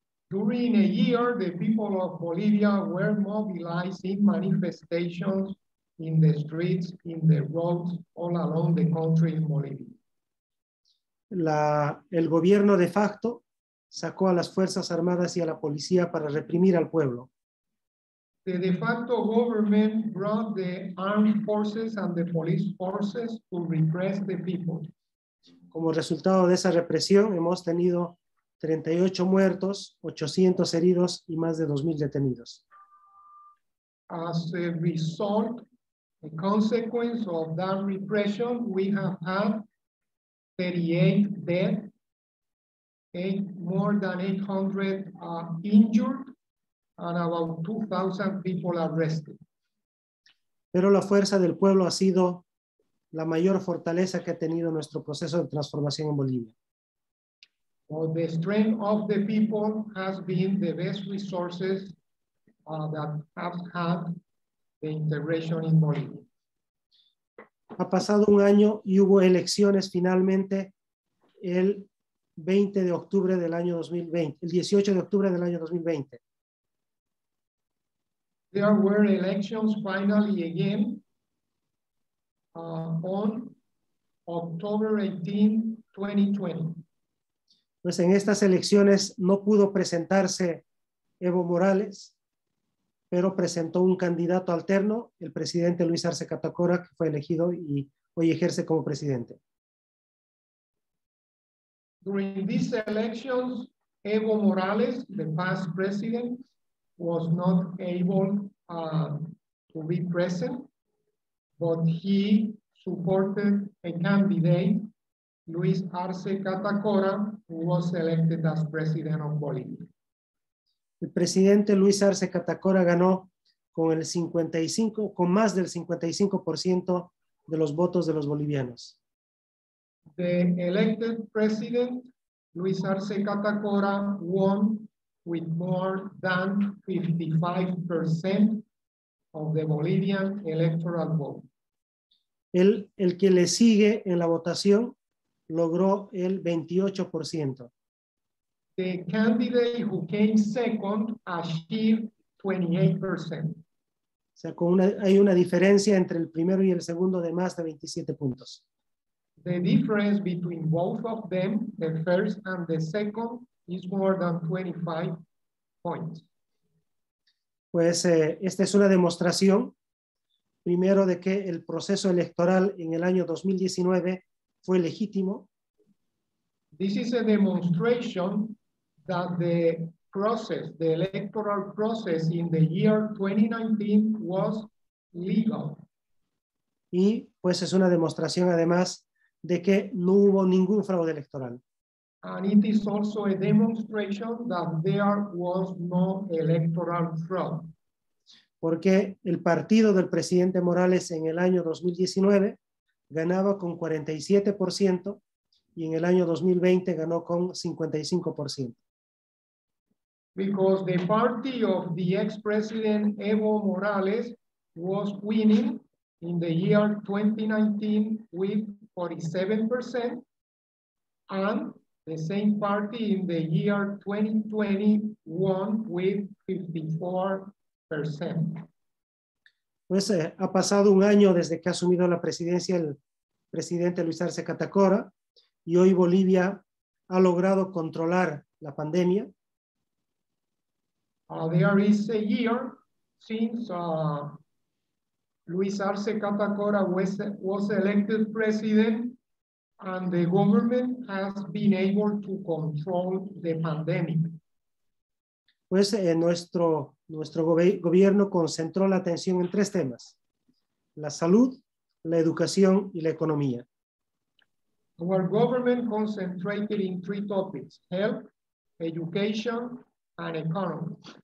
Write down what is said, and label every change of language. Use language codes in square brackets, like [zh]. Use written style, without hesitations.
[en] During a year, the people of Bolivia were mobilized in manifestations in the streets, in the roads, all along the country in Bolivia. [es] El gobierno de facto sacó a las Fuerzas Armadas y a la policía para reprimir al pueblo. [en] The de facto government brought the armed forces and the police forces to repress the people. [es] Como resultado de esa represión, hemos tenido 38 muertos, 800 heridos y más de 2,000 detenidos. [en] As a result, a consequence of that repression, we have had 38 dead, more than 800 injured, and about 2,000 people arrested. [es] Pero la fuerza del pueblo ha sido la mayor fortaleza que ha tenido nuestro proceso de transformación en Bolivia. [en] Well, the strength of the people has been the best resources that have had the integration in Bolivia. [es] Ha pasado un año y hubo elecciones finalmente el 20 de octubre del año 2020, el 18 de octubre del año 2020. [en] There were elections finally again on October 18, 2020. [es] Pues en estas elecciones no pudo presentarse Evo Morales, pero presentó un candidato alterno, el presidente Luis Arce Catacora, que fue elegido y hoy ejerce como presidente. [en] During these elections, Evo Morales, the past president, was not able to be present, but he supported a candidate, Luis Arce Catacora, who was elected as president of Bolivia. [es] El presidente Luis Arce Catacora ganó con más del 55% de los votos de los bolivianos. [en] The elected president, Luis Arce Catacora, won with more than 55% of the Bolivian electoral vote. [es] El que le sigue en la votación logró el 28%. [en] The candidate who came second achieved 28%. [es] O sea, hay una diferencia entre el primero y el segundo de más de 27 puntos. [en] The difference between both of them, the first and the second, is more than 25 points. [es] Pues esta es una demostración, primero, de que el proceso electoral en el año 2019 fue legítimo. [en] This is a demonstration that the electoral process in the year 2019 was legal. [es] Y pues es una demostración además de que no hubo ningún fraude electoral. [en] And it is also a demonstration that there was no electoral fraud. [es] Porque el partido del presidente Morales en el año 2019 ganaba con 47% y en el año 2020 ganó con 55%. [en] Because the party of the ex-president Evo Morales was winning in the year 2019 with 47%, and the same party in the year 2020 won with 54%. [es] Pues ha pasado un año desde que ha asumido la presidencia el presidente Luis Arce Catacora y hoy Bolivia ha logrado controlar la pandemia. [en] There is a year since Luis Arce Catacora was elected president, and the government has been able to control the pandemic. [es] Pues nuestro gobierno concentró la atención en 3 temas: la salud, la educación y la economía. [en] Our government concentrated in 3 topics: health, education, and economy.